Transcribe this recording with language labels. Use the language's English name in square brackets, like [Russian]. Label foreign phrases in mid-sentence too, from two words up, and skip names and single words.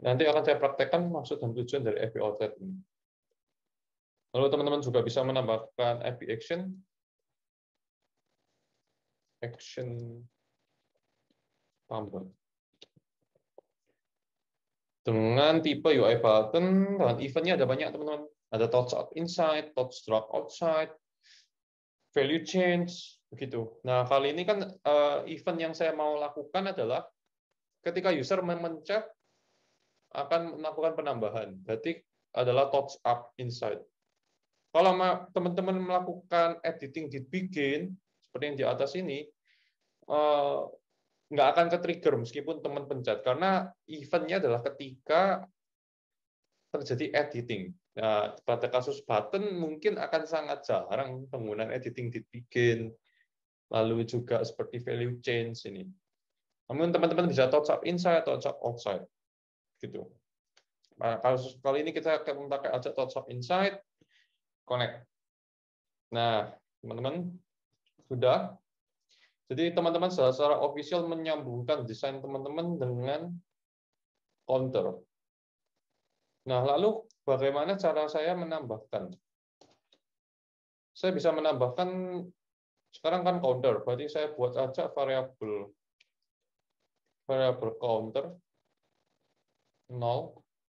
[Indonesian] Nanti akan saya praktekkan maksud dan tujuan dari [English] IP outlet [Indonesian] ini. Lalu teman-teman juga bisa menambahkan [English] IP action, [Indonesian] tambah. Dengan tipe [English] UI button, [Indonesian] dan eventnya ada banyak teman-teman. [English] Ada touch up inside, touch drag outside, value change, [Indonesian] begitu. Nah, kali ini kan event yang saya mau lakukan adalah ketika user memencet akan melakukan penambahan. Berarti adalah [English] touch up inside. [Indonesian] Kalau teman-teman melakukan [English] editing di begin, [Indonesian] seperti yang di atas ini, nggak akan ke-trigger meskipun teman pencet, karena eventnya adalah ketika terjadi editing. Nah, pada kasus button mungkin akan sangat jarang penggunaan [English] editing di begin, [Indonesian] lalu juga seperti [English] value change [Indonesian] ini. Namun teman-teman bisa [English] touch up inside, touch up outside, [Indonesian] gitu. Nah, kasus kali ini kita akan pakai aja [English] touch up inside, connect. [Indonesian] Nah, teman-teman sudah. Jadi teman-teman secara official menyambungkan desain teman-teman dengan counter. Nah, lalu bagaimana cara saya menambahkan? Saya bisa menambahkan, sekarang kan counter, berarti saya buat aja variabel counter 0.